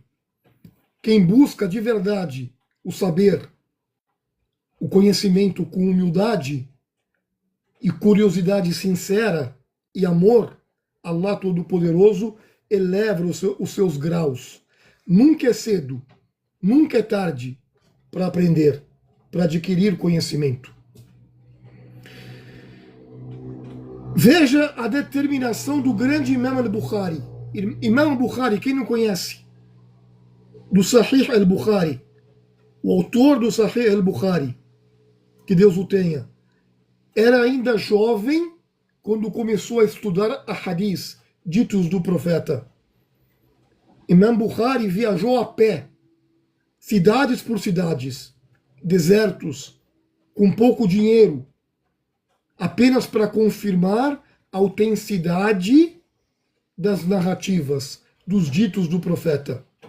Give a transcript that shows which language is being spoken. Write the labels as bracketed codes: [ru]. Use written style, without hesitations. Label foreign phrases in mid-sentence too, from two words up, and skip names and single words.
[pt] Quem busca de verdade o saber, o conhecimento com humildade e curiosidade sincera e amor, Allah Todo-Poderoso eleva os seus graus. Nunca é cedo, nunca é tarde para aprender, para adquirir conhecimento. Veja a determinação do grande Imam al-Bukhari. Imam al-Bukhari, quem não conhece? Do Sahih al-Bukhari, o autor do Sahih al-Bukhari, que Deus o tenha, era ainda jovem quando começou a estudar a hadith, ditos do profeta. Imam Bukhari viajou a pé, cidades por cidades, desertos, com pouco dinheiro, apenas para confirmar a autenticidade das narrativas, dos ditos do profeta.